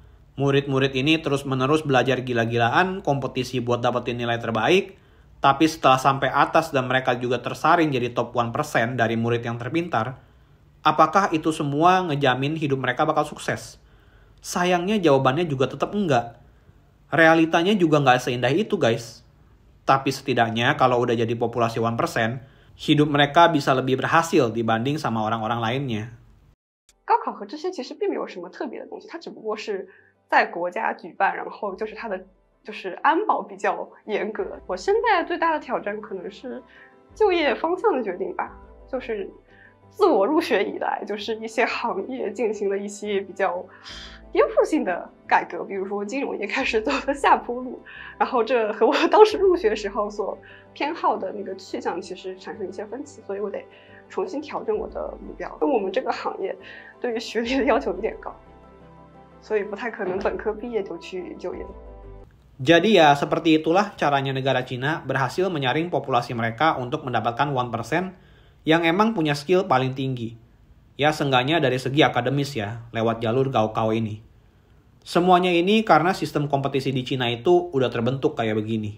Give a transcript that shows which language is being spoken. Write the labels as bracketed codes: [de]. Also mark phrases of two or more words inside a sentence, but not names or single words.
[id] Murid-murid ini terus-menerus belajar gila-gilaan, kompetisi buat dapetin nilai terbaik, tapi setelah sampai atas dan mereka juga tersaring jadi top 1% dari murid yang terpintar, apakah itu semua ngejamin hidup mereka bakal sukses? Sayangnya jawabannya juga tetap enggak. Realitanya juga nggak seindah itu, guys. Tapi setidaknya kalau udah jadi populasi 1%, hidup mereka bisa lebih berhasil dibanding sama orang-orang lainnya. [zh] 高考和这些其实并没有什么特别的东西，它只不过是在国家举办，然后就是它的安保比较严格。我现在最大的挑战可能是就业方向的决定吧，就是自我入学以来，就是一些行业进行了一些比较颠覆性的改革，比如说金融业开始走了下坡路，然后这和我当时入学时候所偏好的那个去向其实产生一些分歧，所以我得重新调整我的目标。因为我们这个行业对于学历的要求有点高，所以不太可能本科毕业就去就业。 [id] Jadi ya seperti itulah caranya negara Cina berhasil menyaring populasi mereka untuk mendapatkan 1% yang emang punya skill paling tinggi. Ya seenggaknya dari segi akademis ya, lewat jalur gaokao ini. Semuanya ini karena sistem kompetisi di Cina itu udah terbentuk kayak begini.